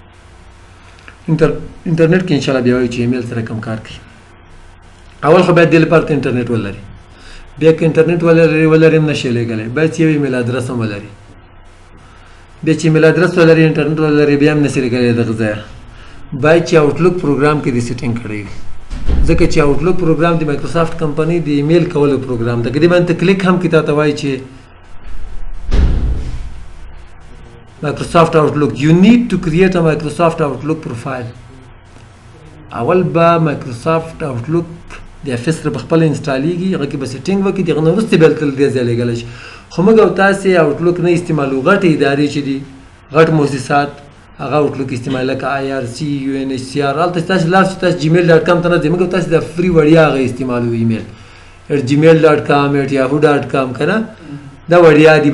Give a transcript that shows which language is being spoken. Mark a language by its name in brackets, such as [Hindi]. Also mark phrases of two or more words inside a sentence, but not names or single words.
[Pashto] انټرنیټ کې [Arabic] ان شاء الله [Pashto] بیا وایي چې ایمیل سره کوم کار کوي اول خو باید د لپاره انټرنیټ ولري بیا که انټرنیټ ولري نشي لګلای باید یو ایمیل ادرس هم ولري بیا چې ایمیل ادرس ولري انټرنیټ ولري بیا هم نشي لګلای دغه ځای باید چې آوټلوک پروګرام کې د سیټینګ کړی وي ځکه چې آوټلوک پروګرام د مایکروسافټ کمپنۍ د ایمیل کولو پروګرام ده. که دې باندې کلیک هم کې تا ته وایي چې Microsoft Outlook. [English] You need to create a Microsoft Outlook profile. [Pashto] اول به Microsoft Outlook د افس سره خپل انسټالیږي، هغه کې به سیټینګ وکړي، دغه نه وروسته بیا تل دې ځای لګلی شي. خو موږ او تاسې Outlook نه استعمالو. غټې ادارې چې دي، غټ مؤسسات هغه Outlook استعمال لکه IRC UNHCR. هلته تاسې لاړ شئ، تاسې gmail.com ته نه ځئ، موږ او تاسې د فري وړیا هغه استعمالو ایمیل @gmail.com @yahoo.com که نه دا وړیا دي.